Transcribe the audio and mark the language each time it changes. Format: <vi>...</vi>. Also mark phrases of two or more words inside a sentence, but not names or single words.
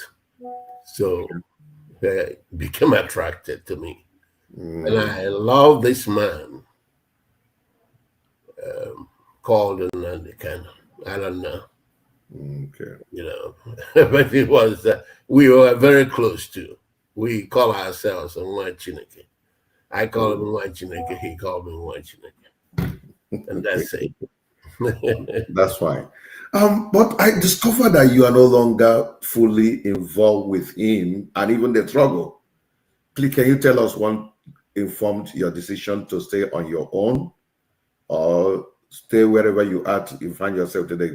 <en>So they became attracted to me. And I love this man called Nnamdi Kanu. I don't know. Okay. But it was, we were very close to. We call ourselves</en> <ig>Nwa Chineke.</ig> <en>I call him</en> <ig>Nwa Chineke,</ig> <en>he called me</en> <ig>Nwa Chineke.</ig> <en>And that's it. That's fine. But I discovered that you are no longer fully involved with him and even the struggle. Please, can you tell us what informed your decision to stay on your own or stay wherever you are you find yourself today?</en>